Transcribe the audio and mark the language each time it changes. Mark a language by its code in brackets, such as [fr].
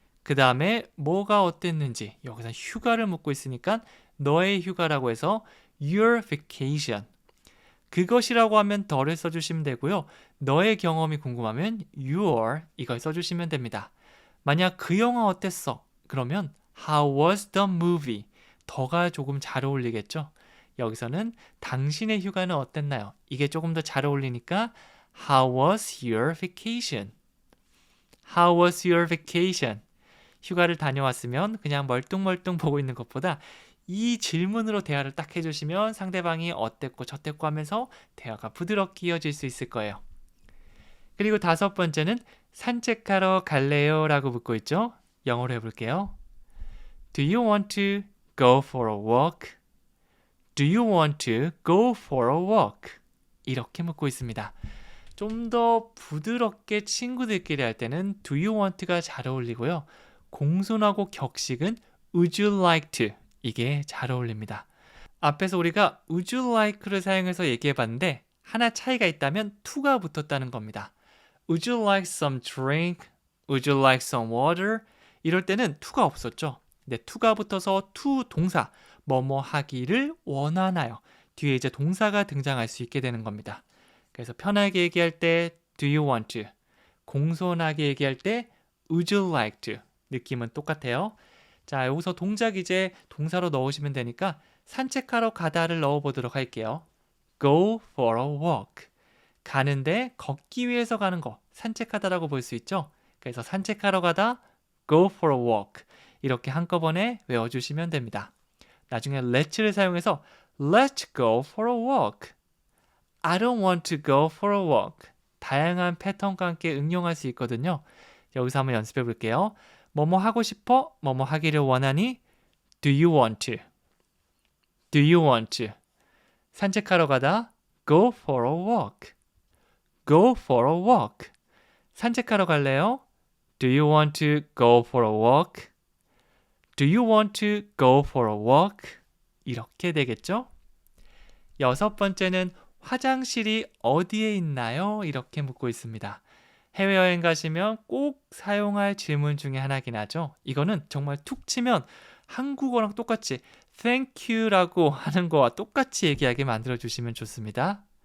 [ko] 그 다음에 뭐가 어땠는지 여기서 휴가를 묻고 있으니까 너의 휴가라고 해서 [en] your vacation. [ko] 그것이라고 하면 더를 써주시면 되고요. 너의 경험이 궁금하면 your 이걸 써주시면 됩니다. 만약 그 영화 어땠어? 그러면 [en] How was the movie? [ko] 더가 조금 잘 어울리겠죠? 여기서는 당신의 휴가는 어땠나요? 이게 조금 더 잘 어울리니까 [en] How was your vacation? How was your vacation? [ko] 휴가를 다녀왔으면 그냥 멀뚱멀뚱 보고 있는 것보다 이 질문으로 대화를 딱 해주시면 상대방이 어땠고 저땠고 하면서 대화가 부드럽게 이어질 수 있을 거예요. 그리고 다섯 번째는 산책하러 갈래요? 라고 묻고 있죠. 영어로 해볼게요. [en] Do you want to go for a walk? Do you want to go for a walk? [ko] 이렇게 묻고 있습니다. 좀 더 부드럽게 친구들끼리 할 때는 [en] do you want [ko] 가 잘 어울리고요. 공손하고 격식은 [en] would you like to [ko] 이게 잘 어울립니다. 앞에서 우리가 would you like를 사용해서 얘기해봤는데 하나 차이가 있다면 to가 붙었다는 겁니다. [en] Would you like some drink? Would you like some water? [ko] 이럴 때는 to가 없었죠. 근데 to가 붙어서 to 동사 뭐뭐 하기를 원하나요? 뒤에 이제 동사가 등장할 수 있게 되는 겁니다. 그래서 편하게 얘기할 때 [en] do you want to? [ko] 공손하게 얘기할 때 [en] would you like to? [ko] 느낌은 똑같아요. 자, 여기서 동작 이제 동사로 넣으시면 되니까 산책하러 가다를 넣어보도록 할게요. [en] Go for a walk. [ko] 가는데 걷기 위해서 가는 거 산책하다라고 볼 수 있죠. 그래서 산책하러 가다 [en] go for a walk [ko] 이렇게 한꺼번에 외워주시면 됩니다. 나중에 [en] let's를 사용해서 let's go for a walk. I don't want to go for a walk. [ko] 다양한 패턴과 함께 응용할 수 있거든요. 여기서 한번 연습해 볼게요. 뭐뭐 하고 싶어? 뭐뭐 하기를 원하니? [en] Do you want to? Do you want to? [ko] 산책하러 가다 [en] go for a walk. Go for a walk. [ko] 산책하러 갈래요? [en] Do you want to go for a walk? Do you want to go for a walk? [ko] 이렇게 되겠죠? 여섯 번째는 화장실이 어디에 있나요? 이렇게 묻고 있습니다. 해외여행 가시면 꼭 사용할 질문 중에 하나긴 하죠. 이거는 정말 툭 치면 한국어랑 똑같이 thank you라고 하는 거와 똑같이 얘기하게 만들어주시면 좋습니다.